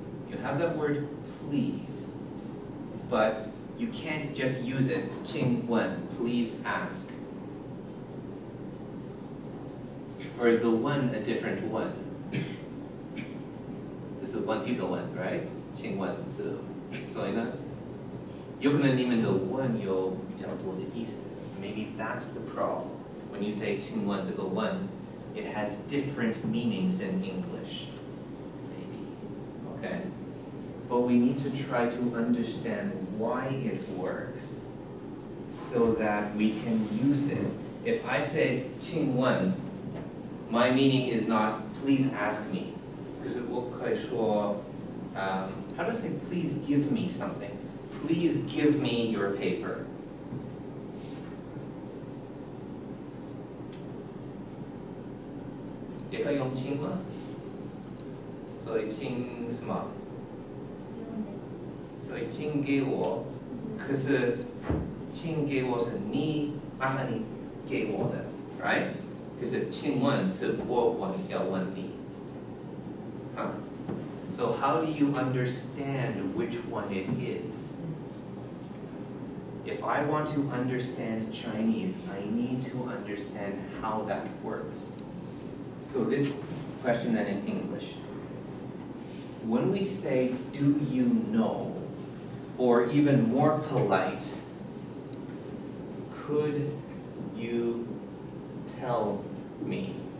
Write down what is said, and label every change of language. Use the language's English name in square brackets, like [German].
[English] You have that word please, but you can't just use it, 请问, please ask. Or is the one a different one? This is 问题的问, right? [Chinese] 请问是，所以呢，有可能你们的问有比较多的意思. [English] Maybe that's the problem. When you say 请问这个问, it has different meanings in English. Maybe, okay? But we need to try to understand why it works so that we can use it. If I say 请问, my meaning is not please ask me. Because it will说, how do I say please give me something? Please give me your paper. If I [Chinese] 用请吗?所以请什么? 所以请给我, 可是请给我是你麻烦你给我的, right? 可是请问是我要问你. [English] So how do you understand which one it is? If I want to understand Chinese, I need to understand how that works. So this question then in English. When we say, do you know, or even more polite, could you tell me?